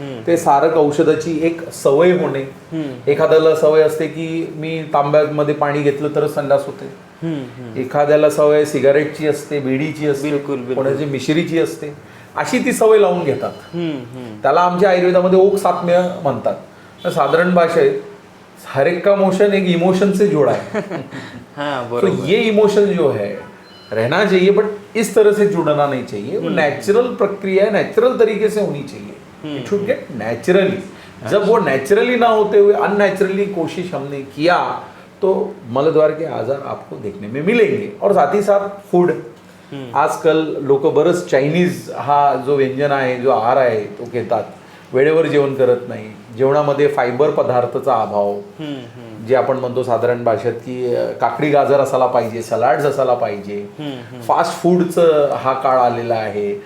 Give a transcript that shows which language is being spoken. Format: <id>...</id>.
<mr>ते सारक औषधाची एक सवय होणे. एखाद्याला सवय असते की मी तांब्यामध्ये पाणी घेतलं तरच संडास होते, एखाद्याला सवय सिगारेटची असते, बिडीची असते, कोणाची मिश्रीची असते. अशी ती सवय लावून घेतात. त्याला आमच्या आयुर्वेदामध्ये ओक सात्म्य म्हणतात.</mr> <hi>साधारण भाषेत हर एक का मोशन एक इमोशन से जोड़ा है. तो ये इमोशन जो है रहना चाहिए बट इस तरह से जुड़ना नहीं चाहिए. वो नेचुरल प्रक्रिया है, नेचुरल तरीके से होनी चाहिए.</hi> <en>It should get naturally.</en> <hi>जब वो नेचुरली ना होते हुए अननेचुरली कोशिश हमने किया तो मलद्वार के आजार आपको देखने में मिलेंगे. और साथ ही साथ</hi> <mr>फूड, आजकाल लोक बरंच चायनीज हा जो व्यंजन आहे, जो आहार आहे तो घेतात. वेळेवर जेवण करत नाही, जेवणामध्ये फायबर पदार्थाचा अभाव, जे आपण म्हणतो साधारण भाषेत की काकडी गाजर असायला पाहिजे, सलाड्स असायला पाहिजे, फास्ट फूडचं हा काळ आलेला आहे.</mr>